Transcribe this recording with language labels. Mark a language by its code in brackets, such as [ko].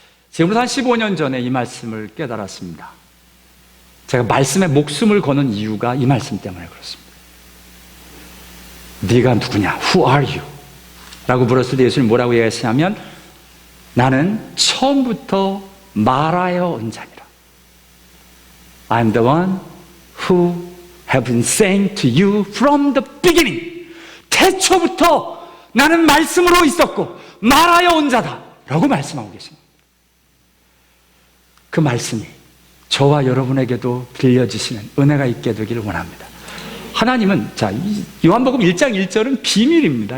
[ko] 지금부터 한 15년 전에 이 말씀을 깨달았습니다. 제가 말씀에 목숨을 거는 이유가 이 말씀 때문에 그렇습니다. 네가 누구냐? [en] Who are you? [ko] 라고 물었을 때 예수님 뭐라고 얘기하시냐면 나는 처음부터 말하여 온 자니라. [en] I'm the one who have been saying to you from the beginning. [ko] 태초부터 나는 말씀으로 있었고 말하여 온 자다 라고 말씀하고 계십니다. 그 말씀이 저와 여러분에게도 들려주시는 은혜가 있게 되기를 원합니다. 하나님은 요한복음 1장 1절은 비밀입니다.